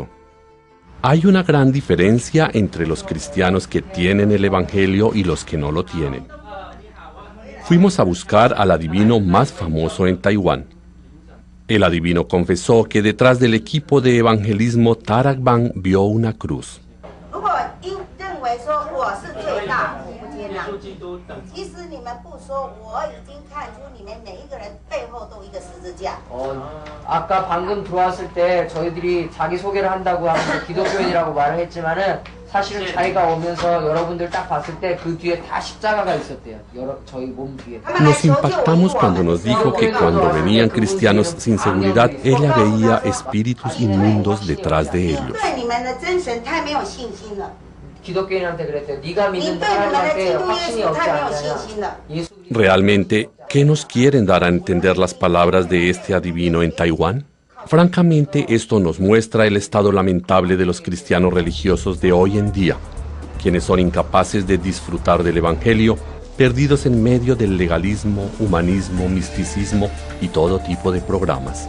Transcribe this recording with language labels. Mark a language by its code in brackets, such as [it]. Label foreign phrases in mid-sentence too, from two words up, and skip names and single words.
[es] Hay una gran diferencia entre los cristianos que tienen el Evangelio y los que no lo tienen. Fuimos a buscar al adivino más famoso en Taiwán. El adivino confesó que detrás del equipo de evangelismo Tarak Ban vio una cruz. [ko] 아까 방금 들어왔을 때 저희들이 자기 소개를 한다고 하면서 기독교인이라고 말을 했지만은 사실은 자기가 오면서 여러분들 딱 봤을 때 그 뒤에 다 십자가가 있었대요. 저희 몸 뒤에. [es] Nos impactamos cuando nos dijo que cuando venían cristianos sin seguridad, ella veía espíritus inmundos detrás de ellos. [ko] 기독교인한테 그랬대요. 네가 믿는 하나님한테 확신이 없지 않냐. [es] Realmente, ¿qué nos quieren dar a entender las palabras de este adivino en Taiwán? Francamente, esto nos muestra el estado lamentable de los cristianos religiosos de hoy en día, quienes son incapaces de disfrutar del Evangelio, perdidos en medio del legalismo, humanismo, misticismo y todo tipo de programas.